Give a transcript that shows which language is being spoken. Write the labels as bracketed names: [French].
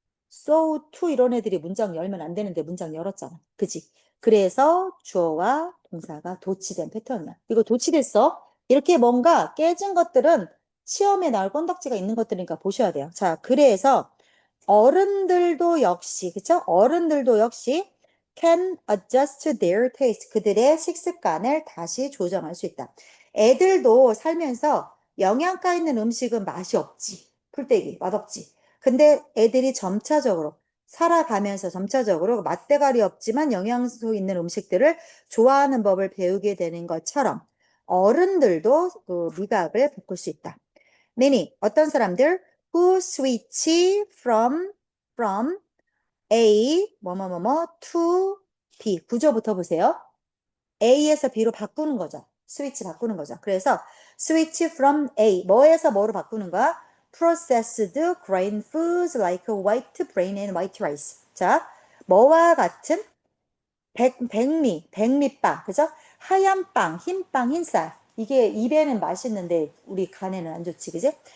[Korean] so, to 이런 애들이 문장 열면 안 되는데 문장 열었잖아. 그지? 그래서 주어와 동사가 도치된 패턴이야. 이거 도치됐어? 이렇게 뭔가 깨진 것들은 시험에 나올 건덕지가 있는 것들이니까 보셔야 돼요. 자, 그래서 어른들도 역시, 그쵸? 어른들도 역시 [English] can adjust their taste. [Korean] 그들의 식습관을 다시 조정할 수 있다. 애들도 살면서 영양가 있는 음식은 맛이 없지. 풀떼기, 맛없지. 근데 애들이 점차적으로 살아가면서 점차적으로 맛대가리 없지만 영양소 있는 음식들을 좋아하는 법을 배우게 되는 것처럼 어른들도 그 미각을 바꿀 수 있다. [English] Many, [Korean] 어떤 사람들 [English] who switch from A [Korean] 뭐뭐뭐뭐 [English] to B. [Korean] 구조부터 보세요. A에서 B로 바꾸는 거죠. 스위치 바꾸는 거죠. 그래서 [English] switch from A [Korean] 뭐에서 뭐로 바꾸는 거야? [English] processed grain foods like white grain and white rice. [Korean] 자, 뭐와 같은 백미빵, 그죠? 하얀 빵, 흰빵, 흰쌀. 이게 입에는 맛있는데 우리 간에는 안 좋지, 그지?